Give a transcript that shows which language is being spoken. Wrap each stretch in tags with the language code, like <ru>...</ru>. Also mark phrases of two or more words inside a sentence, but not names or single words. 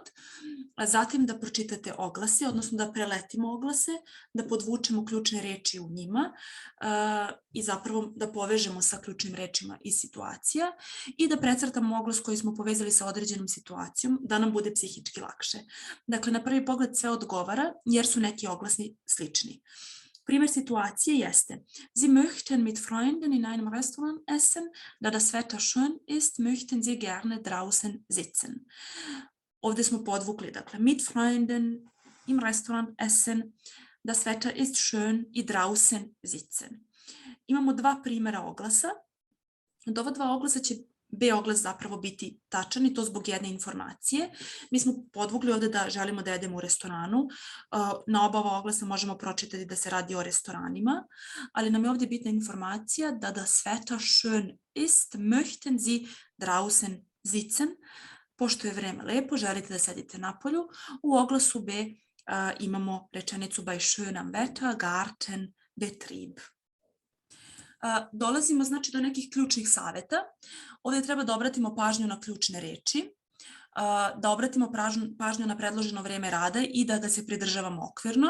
<sr>Zatim da pročitate oglase, odnosno da preletimo oglase, da podvučemo ključne reči u njima i zapravo da povežemo sa ključnim rečima iz situacija i da precrtamo oglas koji smo povezali sa određenom situacijom, da nam bude psihički lakše. Dakle, na prvi pogled sve odgovara jer su neki oglasni slični. Primjer situacije jeste:</sr> <de>Sie möchten mit Freunden in einem Restaurant essen, da das Wetter schön ist, möchten Sie gerne draußen sitzen.</de> <sr>Ovdje smo podvukli, dakle,</sr> <de>mit Freunden im Restaurant essen, das Wetter ist schön i draußen sitzen.</de> <sr>Imamo dva primjera oglasa. Od ova dva oglasa će B oglas zapravo biti tačan i to zbog jedne informacije. Mi smo podvukli ovdje da želimo da jedemo u restoranu. Na oba ova oglasa možemo pročitati da se radi o restoranima, ali nam je ovdje bitna informacija da</sr> <de>das Wetter schön ist, möchten Sie draußen sitzen.</de> <sr>Pošto je vreme lepo, želite da sedite napolju. U oglasu B imamo rečenicu</sr> <de>bei schönem Wetter, Garten, Betrieb.</de> <sr>Dolazimo znači do nekih ključnih savjeta. Ovdje treba da obratimo pažnju na ključne reči, da obratimo pažnju na predloženo vreme rada i da ga se pridržavamo okvirno.</sr>